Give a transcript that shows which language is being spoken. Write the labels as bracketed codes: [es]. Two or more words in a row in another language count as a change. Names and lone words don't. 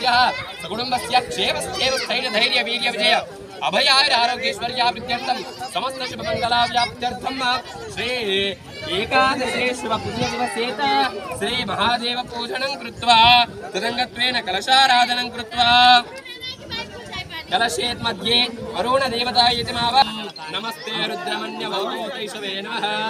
[sa] సకుటుంబస్య క్షేమస్థైర్య స్థైర్య వీర్య విజయ అభయాయ ఆరోగ్యేశ్వర్యాభిత్యర్థం సమస్త శుభమంగళావ్యాప్త్యర్థం శ్రీ ఏకాదశే శుభ పుణ్యదివసేత శ్రీ మహాదేవ పూజనం కృత్వా తదంగత్వేన కలశారాధనం కృత్వా कलशेत मध्ये वरुण देवता इति माव. नमस्ते रुद्रमन्य भवतैषवे नमः.